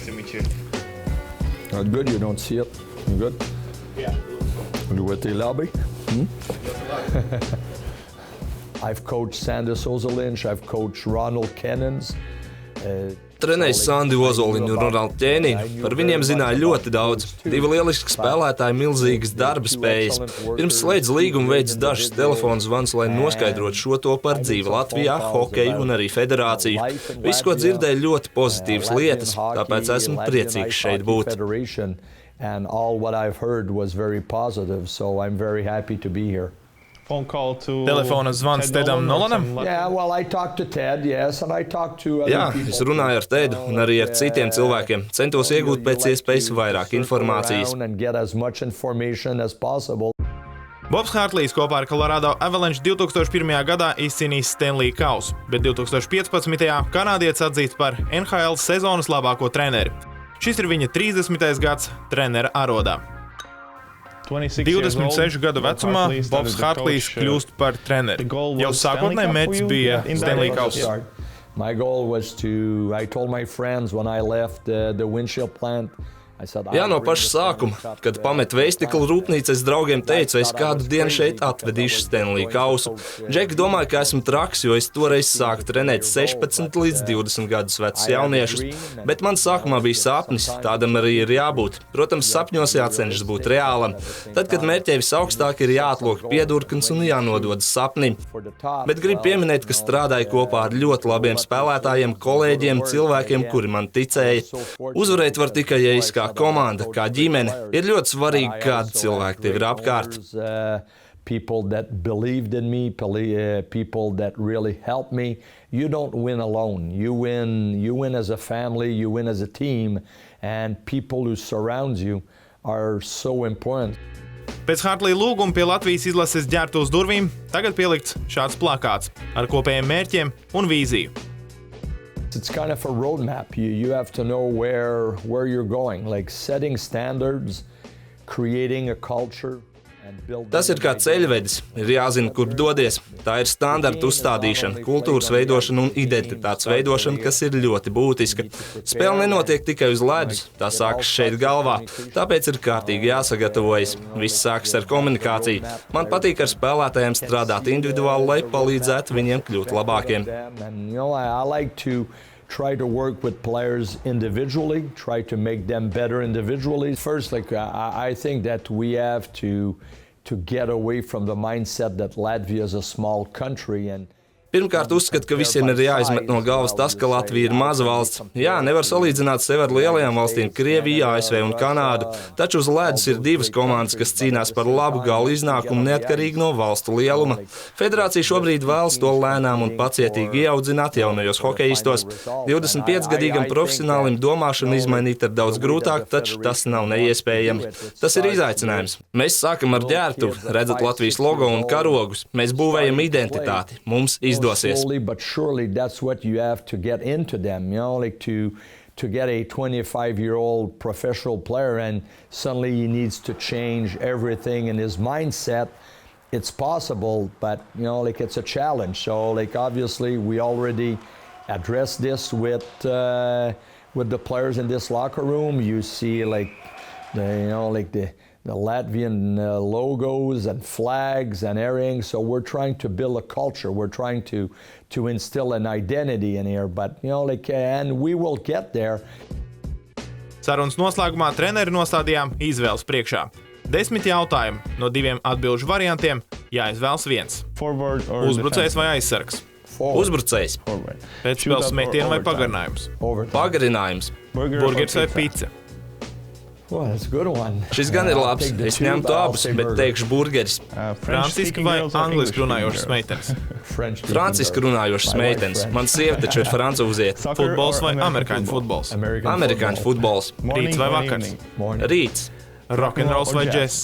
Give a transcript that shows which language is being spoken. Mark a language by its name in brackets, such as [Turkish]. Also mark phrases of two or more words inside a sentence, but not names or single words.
[English] meet you. Good, you don't see it. Good. Yeah. [Latvian] Ļoti labi. [English] I've coached Sanders Ozoliņš, I've coached Ronald Kennons. [Latvian] Trenējis Sandi Ozoliņu un Ronaldu Ķēniņu. Par viņiem zināja ļoti daudz. Divi lieliski spēlētāji, milzīgas darba spējas. Pirms slēdz līgumu veids dažas telefonu zvans, lai noskaidrotu šo to par dzīvi Latvijā, hokeju un arī federāciju. Viss, ko dzirdēju, ļoti pozitīvas lietas, tāpēc esmu priecīgs šeit būt. [English] And all what I've heard was very positive, so I'm very happy to be here. [Latvian] Telefona zvans Tedam Nolanam? [English] Yeah, well, I talked to Ted, yes, and I talked to other people. [Latvian] Es runāju ar Tedu un arī ar citiem cilvēkiem. Centos iegūt pēc iespējas vairāk informācijas. [English] And get as much information as possible. [Latvian] Bobs Hartlijs kopā ar Colorado Avalanche 2001. gadā izcīnījis Stanley kausu, bet 2015. kanādietis atzīts par NHL sezonas labāko treneri. Šis ir viņa 30. gads trenera arodā. 26 gadu vecumā Bobs Hartlijs kļūst par treneri. Jau sākotnēji mērķis bija Stanley kauss. [English] My goal was to, I told my friends when I left the windshield plant, [Latvian] Jā, no paša sākuma, kad pametu veistiklu rūpnīcu, es draugiem teicu, es kādu dienu šeit atvedīšu Stanley kausu. Džeki domāja, ka esmu traks, jo es toreiz sāku trenēt 16 līdz 20 gadus vecus jauniešus. Bet man sākumā bija sapnis, tādam arī ir jābūt. Protams, sapņos jācenšas būt reālam. Tad, kad mērķē visaugstāk, ir jāatlok piedurknes un jānododas sapnim. Bet gribu pieminēt, ka strādāju kopā ar ļoti labiem spēlētājiem, kolēģiem, cilvēkiem, kuri man ticēja. Uzvarēt var tikai, ja es kā komanda, kā ģimene. Ir ļoti svarīgi, kādi cilvēki tev ir apkārt. [English] People that believed in me, people that really helped me. You don't win alone. You win as a family, you win as a team, and people who surround you are so important. [Latvian] Pēc Hartlija lūguma pie Latvijas izlases ģērbtu uz durvīm tagad pielikts šāds plakāts ar kopējiem mērķiem un vīziju. [English] It's kind of a roadmap. You have to know where you're going, like setting standards, creating a culture. [Latvian] Tas ir kā ceļvedis. Ir jāzina, kur dodies. Tā ir standarta uzstādīšana, kultūras veidošana un identitātes veidošana, kas ir ļoti būtiska. Spēle nenotiek tikai uz ledus, tā sākas šeit galvā. Tāpēc ir kārtīgi jāsagatavojas. Viss sākas ar komunikāciju. Man patīk ar spēlētājiem strādāt individuāli, lai palīdzētu viņiem kļūt labākiem. [English] Try to work with players individually, try to make them better individually. First, I think that we have to get away from the mindset that Latvia is a small country and [Latvian] Pirmkārt, uzskatu, ka visiem ir jāizmet no galvas tas, ka Latvija ir maza valsts. Jā, nevar salīdzināt sevi ar lielajām valstīm – Krieviju, ASV un Kanādu, taču uz ledus ir divas komandas, kas cīnās par labu gala iznākumu neatkarīgi no valstu lieluma. Federācija šobrīd vēlas to lēnām un pacietīgi ieaudzināt jaunajos hokejistos. 25-gadīgam profesionālim domāšanu izmainīt ir daudz grūtāk, taču tas nav neiespējami. Tas ir izaicinājums. Mēs sākam ar ģērbtuvi, redzat Latvijas logo un karogus. Mēs būvējam identitāti. Mums [English] slowly but surely that's what you have to get into them, like to get a 25-year-old professional player and suddenly he needs to change everything in his mindset. It's possible, but it's a challenge. So obviously we already addressed this with the players in this locker room. You see the Latvian logos and flags and everything. So we're trying to build a culture. We're trying to instill an identity in here. But and we will get there. [Latvian] Sarunas noslēgumā treneri nostādījām izvēles priekšā. 10 jautājumi, no 2 atbilžu variantiem jāizvēlas viens. Uzbrucējs vai aizsargs? Uzbrucējs. Pēcspēles metiena vai pagarinājums? Pagarinājums. Burgers vai pica? [English] Oh, that's a good one. [Latvian] Šis gan ir labs. Es ņemtu abus, bet teikšu burgeris. Franciski vai angliski runājošas meitenes? Franciski runājošas meitenes. Man sieva taču ir francūziete. Futbols vai amerikāņu futbols? Amerikāņu futbols. Rīts vai vakars? Rīts. Rokenrols vai džess?